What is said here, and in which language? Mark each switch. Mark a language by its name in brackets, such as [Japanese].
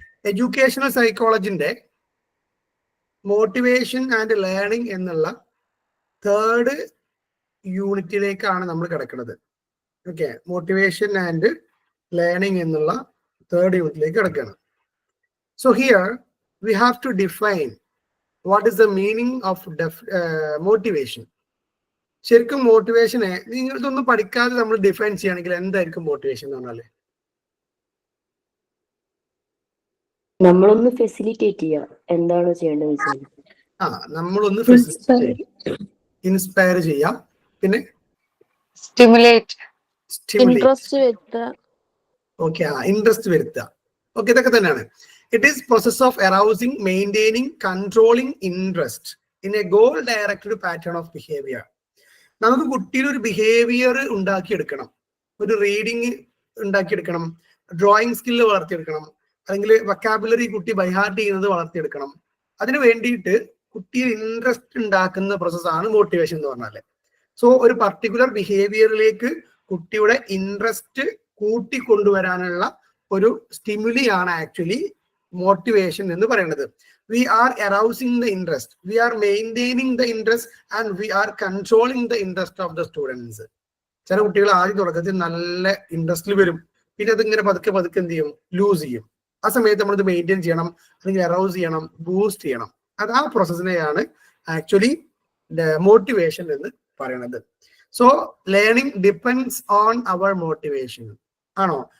[Malayalam] Educational സൈക്കോളജിന്റെ motivation and learning എന്നുള്ള 3rd യൂണിറ്റിലേക്കാണ് നമ്മൾ കിടക്കുന്നത്. ഓക്കെ, മോട്ടിവേഷൻ ആൻഡ് ലേണിംഗ് എന്നുള്ള 3rd യൂണിറ്റിലേക്ക് കിടക്കുകയാണ്. [English] So here we have to define what is the meaning of motivation. [Malayalam] ശരിക്കും മോട്ടിവേഷനെ നിങ്ങൾ ഇതൊന്നും പഠിക്കാതെ നമ്മൾ ഡിഫൈൻ ചെയ്യുകയാണെങ്കിൽ എന്തായിരിക്കും മോട്ടിവേഷൻ എന്ന് പറഞ്ഞാല്? നമ്മളൊന്ന് ഫെസിലിറ്റേറ്റ് ചെയ്യുക, എന്താണോ ചെയ്യേണ്ടത്. നമ്മളൊന്ന് ഇൻസ്പയർ ചെയ്യാം, പിന്നെ സ്റ്റിമുലേറ്റ്, ഇൻട്രസ്റ്റ് വരുത്തുക. ഓക്കെ, ഇൻട്രസ്റ്റ് വരുത്തുക. ഓക്കെ, ഇതൊക്കെ തന്നെയാണ്. [English] It is process of arousing, maintaining, controlling interest in a goal-directed pattern of behavior. [Malayalam] നമുക്ക് കുട്ടിയുടെ ഒരു ബിഹേവിയർ ഉണ്ടാക്കിയെടുക്കണം, ഒരു റീഡിങ് ഉണ്ടാക്കിയെടുക്കണം, ഡ്രോയിങ് സ്കില്ല് വളർത്തിയെടുക്കണം, അല്ലെങ്കിൽ വൊക്കാബുലറി കുട്ടി ബൈഹാർട്ട് ചെയ്യുന്നത് വളർത്തിയെടുക്കണം. അതിന് വേണ്ടിയിട്ട് കുട്ടിയെ ഇൻട്രസ്റ്റ് ഉണ്ടാക്കുന്ന പ്രോസസ്സാണ് മോട്ടിവേഷൻ എന്ന് പറഞ്ഞാൽ. സോ ഒരു പർട്ടിക്കുലർ ബിഹേവിയറിലേക്ക് കുട്ടിയുടെ ഇൻട്രസ്റ്റ് കൂട്ടിക്കൊണ്ടുവരാനുള്ള ഒരു സ്റ്റിമുലിയാണ് ആക്ച്വലി മോട്ടിവേഷൻ എന്ന് പറയുന്നത്. [English] We are arousing the interest, we are maintaining the interest, and we are controlling the interest of the students. [Malayalam] ചില കുട്ടികൾ ആദ്യം തുടക്കത്തിൽ നല്ല ഇൻട്രസ്റ്റിൽ വരും, പിന്നെ അതിങ്ങനെ പതുക്കെ പതുക്കെ എന്ത് ചെയ്യും, ലൂസ് ചെയ്യും. ആ സമയത്ത് നമ്മളിത് മെയിൻറ്റെയിൻ ചെയ്യണം, അല്ലെങ്കിൽ അറൗസ് ചെയ്യണം, ബൂസ്റ്റ് ചെയ്യണം. അത് ആ പ്രോസസ്സിനെയാണ് ആക്ച്വലി മോട്ടിവേഷൻ എന്ന് പറയുന്നത്. [English] So learning depends on our motivation. [Malayalam] ആണോ?